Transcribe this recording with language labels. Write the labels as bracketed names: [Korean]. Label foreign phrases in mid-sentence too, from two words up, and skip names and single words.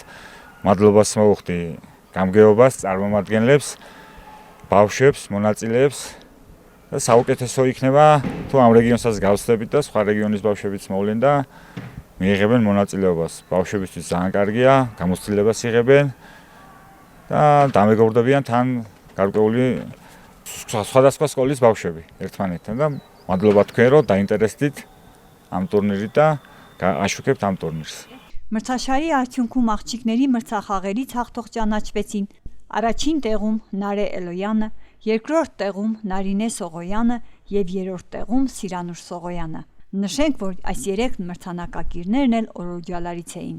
[Georgian] მადლობას მოვუხდი გამგეობას, წარმომადგენლებს, ბავშვებს, მონაწილეებს და საუკეთესო იქნება თუ ამ რეგიონსაც გავსდებით და სხვა რეგიონის ბავშვებიც მოვლენ და მიიღებენ მონაწილეობას. ბავშვებისთვის ძალიან კარგია, გამოცდილებას იღებენ და დამეგობრდებიან თან გარკვეული სხვადასხვა სკოლის ბავშვები ერთმანეთთან და მადლობა თქვენ რომ დაინტერესდით ამ ტურნირით და აშუქებთ ამ տուրնիրს. [Armenian] Մրցաշարի արդյունքում աղջիկների մրցախաղերից հաղթող ճանաչվեցին առաջին տեղում Նարե Էլոյանը, երկրորդ տեղում Նարինե Սողոյանը և երրորդ տեղում Սիրանուշ Սողոյանը։ Նշենք, որ այս 3 մրցանակակիրներն էլ օրոջալարից էին։